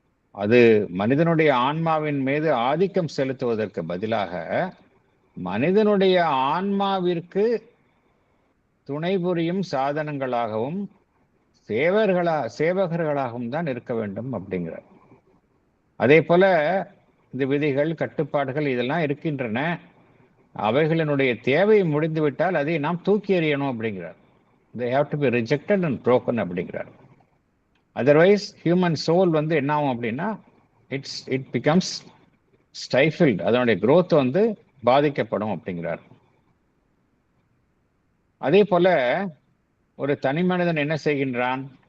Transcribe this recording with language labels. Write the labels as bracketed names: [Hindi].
[Tamil] அது மனிதனுடைய ஆன்மாவின் மீது ஆதிக்கம் செலுத்துவதற்கு பதிலாக மனிதனுடைய ஆன்மாவிற்கு துணை புரியும் சாதனங்களாகவும் சேவகர்களாகவும் தான் இருக்க வேண்டும் அப்படிங்கிறார். அதே போல இந்த விதிகள், கட்டுப்பாடுகள் இதெல்லாம் இருக்கின்றன. அவைகளினுடைய தேவை முடிந்துவிட்டால் அதை நாம் தூக்கி எறியணும் அப்படிங்கிறார். [English] they have to be rejected and broken [Tamil] அப்படிங்கிறார். அதர்வைஸ் [English] human soul [Tamil] என்ன ஆகும் அப்படின்னா [English] it becomes stifled, [Tamil] அதனுடைய growth பாதிக்கப்படும் அப்படிங்கிறார். அதே போல ஒரு தனி மனிதன் என்ன செய்கின்றான்?